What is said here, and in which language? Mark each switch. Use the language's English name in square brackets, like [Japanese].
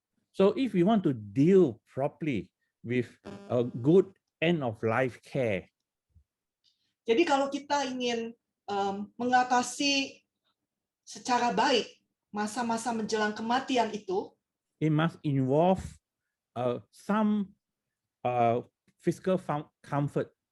[English] So if we want to deal properly with a good end of life care, [Indonesian] jadi kalau kita ingin mengatasi secara baik masa-masa menjelang kematian itu, [English] it must involve some physical comfort.